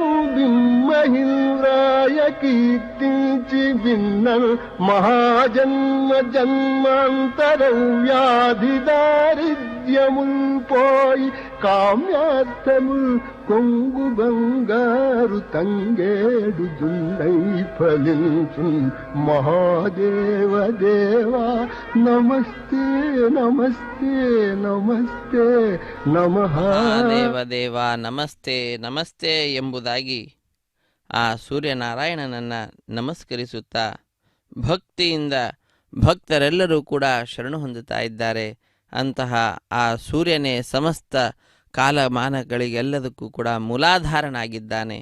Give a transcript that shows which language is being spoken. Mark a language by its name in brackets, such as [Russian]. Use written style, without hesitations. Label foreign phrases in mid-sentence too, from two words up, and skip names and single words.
[Telugu] బింబహింద్రాయ కీర్తించి విన్నల్ మహాజన్మ జన్మాంతరం వ్యాధి దారిద్ర్యముల్ పోయి కామ్యార్థముల్ కొంగు బంగారు తంగేడు జున్నై ఫలించు మహాదేవ దేవా నమస్తే నమస్తే ನಮಸ್ತೆ ನಮಃ. [Kannada] ದೇವದೇವ ನಮಸ್ತೆ ನಮಸ್ತೆ ಎಂಬುದಾಗಿ ಆ ಸೂರ್ಯನಾರಾಯಣನನ್ನು ನಮಸ್ಕರಿಸುತ್ತಾ ಭಕ್ತಿಯಿಂದ ಭಕ್ತರೆಲ್ಲರೂ ಕೂಡ ಶರಣು ಹೊಂದುತ್ತಾ ಇದ್ದಾರೆ. ಅಂತಹ ಆ ಸೂರ್ಯನೇ ಸಮಸ್ತ ಕಾಲಮಾನಗಳಿಗೆಲ್ಲದಕ್ಕೂ ಕೂಡ ಮೂಲಾಧಾರನಾಗಿದ್ದಾನೆ.